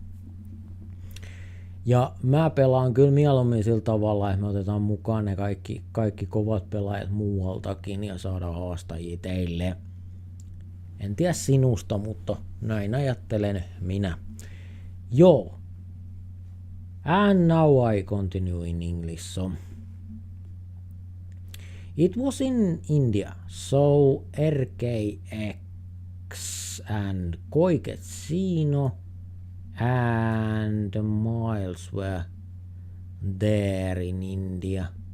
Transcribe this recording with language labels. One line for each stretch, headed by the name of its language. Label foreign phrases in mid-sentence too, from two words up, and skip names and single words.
Finnish: Ja mä pelaan kyllä mieluummin sillä tavalla, että me otetaan mukaan ne kaikki kovat pelaajat muualtakin ja saadaan haastajia teille. En tiedä sinusta, mutta näin ajattelen minä. Joo.
English: And now I continue in English. So. It was in India, so RKX and Koiketsino and Miles were there in India.